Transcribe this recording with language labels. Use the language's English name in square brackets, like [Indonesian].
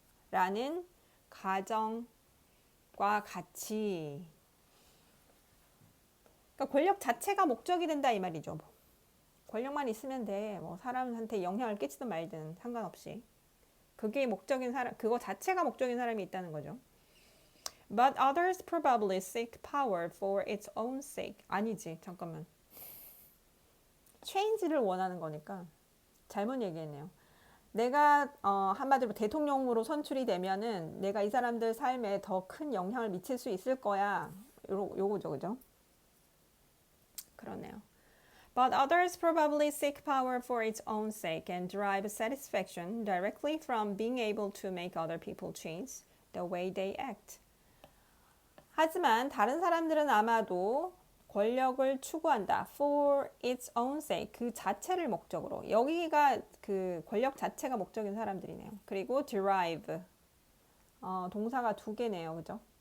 [Korean] 라는 가정과 같이. 그러니까 권력 자체가 목적이 된다 이 말이죠. 권력만 있으면 돼. 뭐 사람한테 영향을 끼치든 말든 상관없이. 그게 목적인 사람, 그거 자체가 목적인 사람이 있다는 거죠. [English] But others probably seek power for its own sake. [Korean] 아니지, 잠깐만. change를 원하는 거니까 잘못 얘기했네요. 내가 한마디로 대통령으로 선출이 되면은 내가 이 사람들 삶에 더 큰 영향을 미칠 수 있을 거야. 요거죠, 그죠? 그러네요. [English] But others probably seek power for its own sake and derive satisfaction directly from being able to make other people change the way they act. [Korean] 하지만 다른 사람들은 아마도 권력을 추구한다. [English] For its own sake. [Korean] 그 자체를 목적으로. 여기가 그 권력 자체가 목적인 사람들이네요. 그리고 derive. 동사가 두 개네요. 그죠?